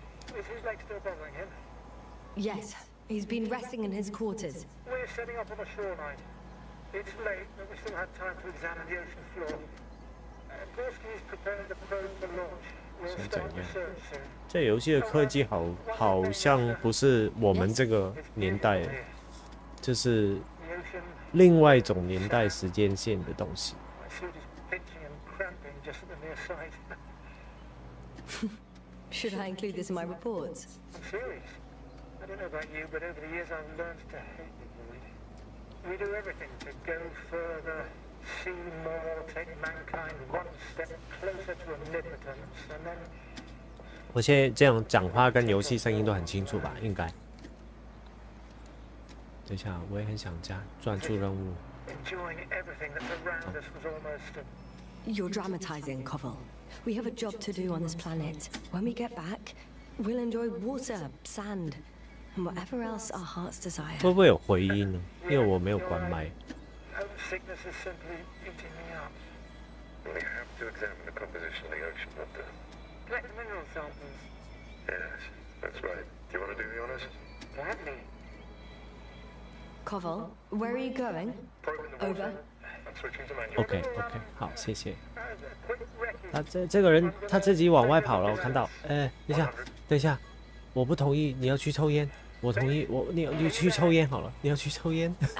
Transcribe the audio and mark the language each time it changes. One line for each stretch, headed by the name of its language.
English: Is his leg still bothering him? Yes, he's been resting in his quarters. We're setting up on the shoreline. It's late, but we still have time to examine the ocean floor. Gorski is preparing the probe for launch. We'll start research soon.
Chinese: 这游戏的科技好像不是我们这个年代，就是另外一种年代时间线的东西。
English: My suit is pinching and cramping just at the near side. Should I include this in my reports? I'm serious. I don't know about you, but over the years I've learned to hate the void. We do everything to go further, see more, take mankind one step closer to omnipotence, and then...
Chinese: 我现在这样讲话跟游戏声音都很清楚吧？应该。等一下，我也很想专注任务。
English: Enjoying everything that's around us was almost a... You're dramatizing, Koval. We have a job to do on this planet. When we get back, we'll enjoy water, sand, and whatever else our hearts desire.
Chinese: 会不会有回音呢？因为我没有关麦。
English: Homesickness is simply eating me up. We have to examine the composition of the ocean, Doctor. Collect the mineral samples. Yes, that's right. Do you want to do the honors? Gladly. Koval, where are you going? Probe in the water. Over. I'm switching to manual.
Chinese: OK， 好，谢谢。
English: Quick wrecking.
Chinese: 他这个人他自己往外跑了，我看到。等一下，我不同意，你要去抽烟。我同意，你去抽烟好了，你要去抽烟。